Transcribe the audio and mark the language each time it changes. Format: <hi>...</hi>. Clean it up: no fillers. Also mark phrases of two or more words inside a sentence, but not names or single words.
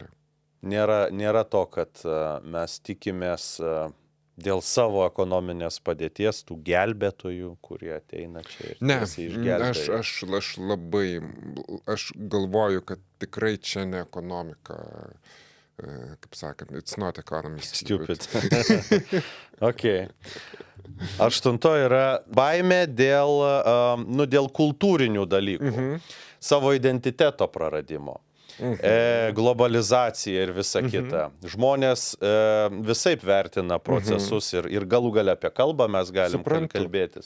<lt>Nėra to, kad mes tikimės dėl savo ekonominės padėties tų gelbėtojų, kurie ateina čia ir išgelbėja. Aš galvoju, kad tikrai čia ne ekonomika, kaip sakant,</lt> <en>it's not economy. Stupid. Okay.</en> <lt>8 yra baimė dėl kultūrinių dalykų, savo identiteto praradimo. globalizacija ir visa kita. Žmonės visaip vertina procesus ir galų gale apie kalbą mes galim kalbėtis.</lt>